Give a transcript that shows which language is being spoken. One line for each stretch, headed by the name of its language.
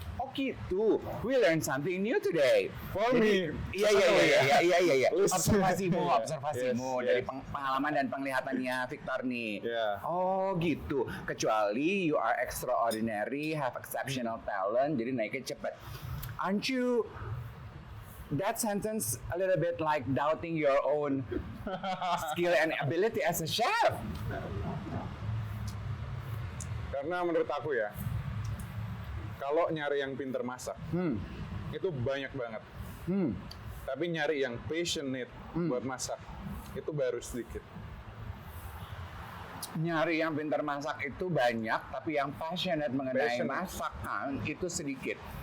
Indonesian: Oh gitu,
English: we learn something new today. For me,
Indonesian: Iya.
English: Listen.
Indonesian: Observasimu
English: Yes.
Indonesian: dari pengalaman dan penglihatannya Victor nih.
English: Yeah.
Indonesian: Oh gitu, kecuali
English: you are extraordinary, have exceptional talent,
Indonesian: jadi naiknya cepet.
English: Aren't you? That sentence a little bit like doubting your own skill and ability as a chef.
Indonesian: Karena menurut aku ya, kalau nyari yang pinter masak, itu banyak banget. Tapi nyari yang passionate buat masak, itu baru sedikit. Nyari yang pintar masak itu banyak, tapi yang passionate mengenai masakan itu sedikit.